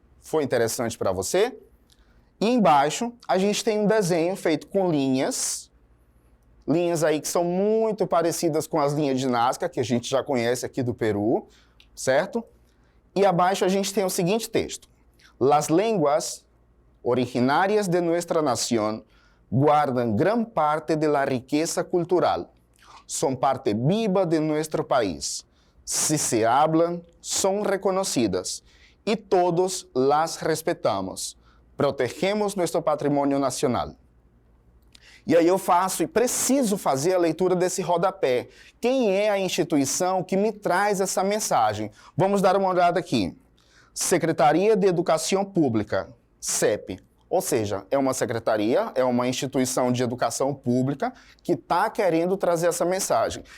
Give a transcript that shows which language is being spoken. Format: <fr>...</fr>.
<pt>Foi interessante para você? E embaixo a gente tem um desenho feito com linhas aí que são muito parecidas com as linhas de Nazca, que a gente já conhece aqui do Peru, certo? E abaixo a gente tem o seguinte texto.</pt> <es>Las lenguas originárias de nuestra nación guardan gran parte de la riqueza cultural. Son parte viva de nuestro país. Si se hablan, son reconocidas y todos las respetamos. Protegemos nuestro patrimonio nacional.</es> <pt>E aí eu faço e preciso fazer a leitura desse rodapé. Quem é a instituição que me traz essa mensagem? Vamos dar uma olhada aqui. Secretaria de Educação Pública, CEP. Ou seja, é uma secretaria, é uma instituição de educação pública que está querendo trazer essa mensagem.</pt>